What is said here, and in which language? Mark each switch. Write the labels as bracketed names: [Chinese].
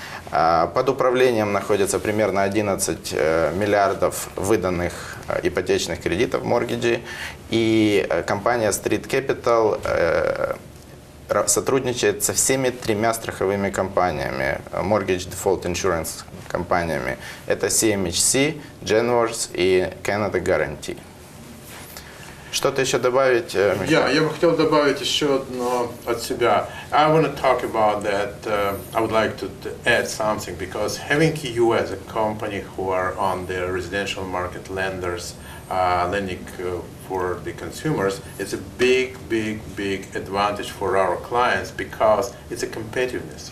[Russian] Под управлением находится примерно 11 миллиардов выданных ипотечных кредитов, моргиджей, и компания Street Capital сотрудничает со всеми тремя страховыми компаниями, Mortgage Default Insurance компаниями. Это CMHC, Genworth и Canada Guarantee. Что-то еще добавить, Михаил? Я бы хотел добавить еще одно от себя. [English] I want to talk about that. I would like to add something because having you as a company who are on the residential market lenders, lending for the consumers, it's a big advantage for our clients because it's a competitiveness.